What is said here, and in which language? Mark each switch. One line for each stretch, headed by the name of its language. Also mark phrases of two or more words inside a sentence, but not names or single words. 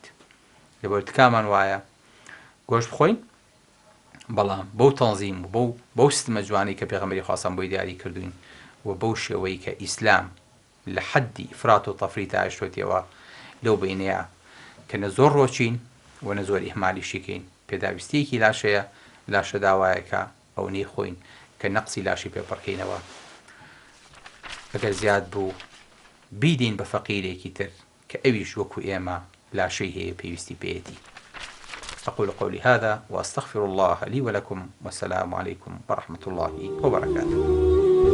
Central Kurdish: لەبەر تکامان وایە گۆشت بخۆین، بەڵام بەو تەنزیم و بەو ستمە جوانی کە پێغەمبەری خواستان بۆی دیاری کردوین و بەو شێوەی کە ئیسلام لە حەدی ئیفرات و تەفریت ئاشتوێتەوە لەو بینەیە کە نە زۆر ڕۆچین و نە زۆر ئیهمالیشیکەین، پێداویستیەکی لاشەیە، لاشە داوایەکە ئەو نەی خۆین کە نەقسی لاشی پێپڕکەینەوە. ئەگەر زیاد بوو بیدین بە فەقیرێکی تر کە ئەویش وەکو ئێمە لاشەی هەیە پێویستی پێیەتی.
Arabic: أقول قولي هذا وأستغفر الله لي ولكم، والسلام عليكم ورحمة الله وبركاته.